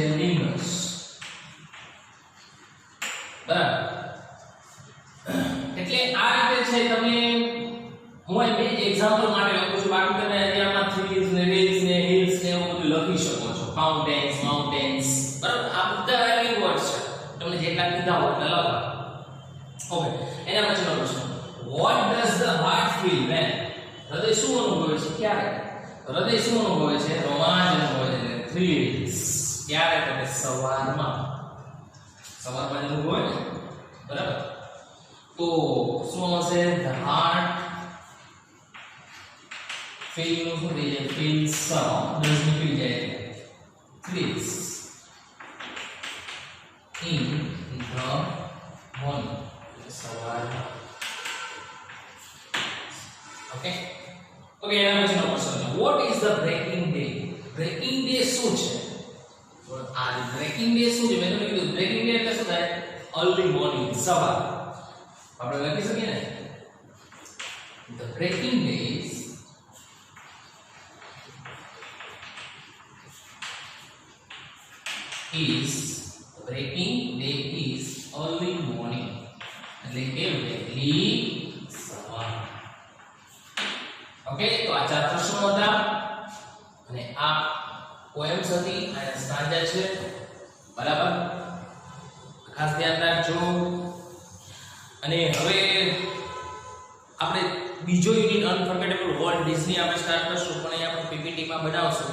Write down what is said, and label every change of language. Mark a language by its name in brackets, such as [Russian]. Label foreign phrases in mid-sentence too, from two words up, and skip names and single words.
[Gujarati] લિંગર્સ. બરાબર, એટલે આ રીતે છે. તમે હું બે એક્ઝામ્પલ માટે લખું છું, બાકી તમે આમાં થ્રીઝ ને રેલ્સ ને હિલ્સ ને એવું બધું લખી શકો છો. [English] fountains, mountains. [Gujarati] બરાબર, આ બધા [English] rhyming words [Gujarati] છે. તમને જેટલા કીધા હોય એટલા લખો. ઓકે, એના પછીનો પ્રશ્ન, [English] what does the heart feel when? [Gujarati] હૃદય શું અનુભવે છે? ક્યારે? હૃદય શું અનુભવે છે? રોમાંચ અનુભવે છે, થ્રિલ્સ. ક્યારે? તો સવારમાં. સવારમાં જ અનુભવે ને. બરાબર, તો શું હશે? [English] the heart feel [Gujarati] નું શું થઈ જાય? ફીલ્સ. દસ નીકળી જાય, [English] thrills in the morning. [Gujarati] સવારમાં. ઓકે, ઓકે, એના પછીનો પ્રશ્ન છે [English] what is the breaking day? breaking day [Gujarati] શું છે? આ [English] breaking day [Gujarati] શું છે? મેં તમને કીધું [English] breaking day [Gujarati] એટલે શું થાય? [English] early morning, [Gujarati] સવાર. આપણે લખી શકીએ ને, [English] the breaking day is breaking day is early morning. [Gujarati] એટલે કે વહેલી સવાર. ઓકે, તો આ ચાર પ્રશ્નો હતા અને આ પોએમ્સ હતી અને સ્ટાન્જા છે. બરાબર, ખાસ ધ્યાન રાખજો. અને હવે આપણે બીજો યુનિટ અનફર્ગેટેબલ વોલ્ટ ડિઝની આપણે સ્ટાર્ટ કરશું, પણ અહીંયા આપણે પીપીટી માં બનાવશું.